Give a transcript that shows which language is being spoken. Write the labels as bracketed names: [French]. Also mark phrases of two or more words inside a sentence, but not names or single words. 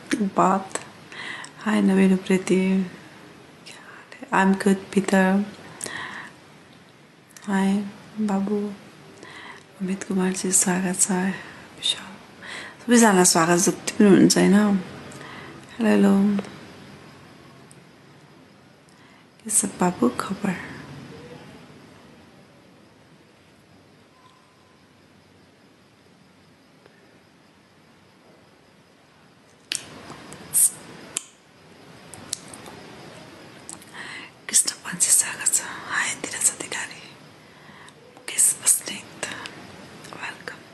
[English] Bath. Hi Naveen Priti. I'm good, Peter. Hi Babu. [Nepali] अमित कुमार जी स्वागत छ विशाल सबैजना स्वागत जति पनि हुन्छ हैन हेलो के छ बाबु खबर कृष्ण पान्छे स्वागत छ हाय दिरा सतिकारी मुकेश बस्नेत वेलकम